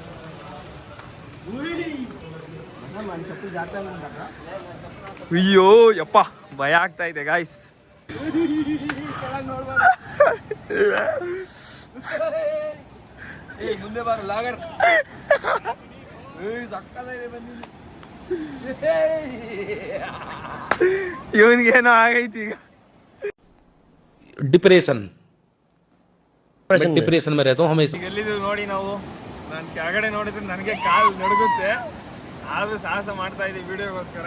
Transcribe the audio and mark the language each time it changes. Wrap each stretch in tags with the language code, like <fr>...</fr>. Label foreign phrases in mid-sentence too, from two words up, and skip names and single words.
<kn>ಅಯ್ಯೋ ಯಪ್ಪ, ಭಯ ಆಗ್ತಾ ಇದೆ ಗಾಯ್ಸ್. ಮುಂದೆ ಬಾರ ಲಾಗರ್. ಇವನ್ಗೇನೋ ಆಗೈತಿ ಈಗ.</kn> <hi>डिप्रेशन में रहता हूँ हमेशा.</hi> <kn>ಎಲ್ಲಿದ್ದೀವಿ ನೋಡಿ ನಾವು. ನಾನು ಕೆಳಗಡೆ ನೋಡಿದ್ರೆ ನನಗೆ ಕಾಲು ನಡುಗುತ್ತೆ. ಆದ್ರೂ ಸಾಹಸ ಮಾಡ್ತಾ ಇದ್ದೀವಿ ವಿಡಿಯೋಗೋಸ್ಕರ.</kn>